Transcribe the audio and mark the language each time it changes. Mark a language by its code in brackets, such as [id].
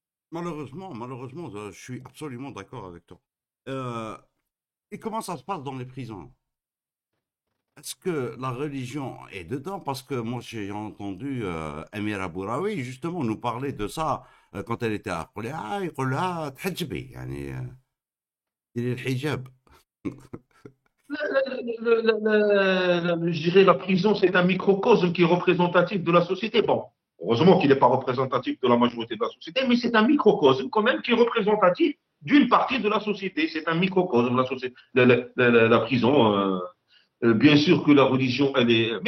[fr] Malheureusement, je suis absolument d'accord avec toi. Et comment ça se passe dans les prisons? Est-ce que la religion est dedans? Parce que moi, j'ai entendu Amira Bouraoui justement nous parler de ça quand elle était à Qolia. [ar] يقول لها تحجبي يعني ديري الحجاب. [fr] Je dirais la prison, c'est un microcosme qui est représentatif de la société. Bon, heureusement qu'il n'est pas représentatif de la majorité de la société, mais c'est un microcosme quand même qui est représentatif d'une partie de la société. C'est un microcosme, la prison. Bien sûr que la religion, elle est.